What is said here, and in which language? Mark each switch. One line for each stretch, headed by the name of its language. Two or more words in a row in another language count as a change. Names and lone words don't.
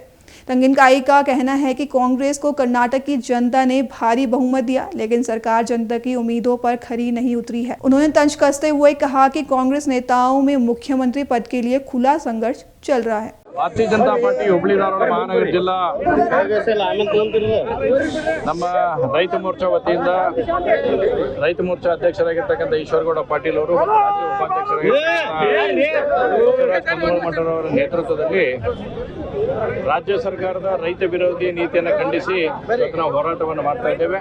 Hindi: तंगीनकाई का कहना है कि कांग्रेस को कर्नाटक की जनता ने भारी बहुमत दिया, लेकिन सरकार जनता की उम्मीदों पर खरी नहीं उतरी है। उन्होंने तंज कसते हुए कहा कि कांग्रेस नेताओं में मुख्यमंत्री पद के लिए खुला संघर्ष चल रहा है।
Kannada: भारतीय जनता पार्टी हुबली धारवाಡ ಮಹಾನಗರ ಜಿಲ್ಲಾ ನಮ್ಮ ರೈತ ಮೋರ್ಚಾ ವತಿಯಿಂದ ರೈತ ಮೋರ್ಚಾ ಅಧ್ಯಕ್ಷರಾಗಿರ್ತಕ್ಕಂಥ ಈಶ್ವರಗೌಡ ಪಾಟೀಲ್ ಅವರು ರಾಜ್ಯ ಉಪಾಧ್ಯಕ್ಷರಾಗಿರ್ತಕ್ಕಂಥ ಅವರ ನೇತೃತ್ವದಲ್ಲಿ ರಾಜ್ಯ ಸರ್ಕಾರದ ರೈತ ವಿರೋಧಿ ನೀತಿಯನ್ನು ಖಂಡಿಸಿ ಇವತ್ತು ನಾವು ಹೋರಾಟವನ್ನು ಮಾಡ್ತಾ ಇದ್ದೇವೆ.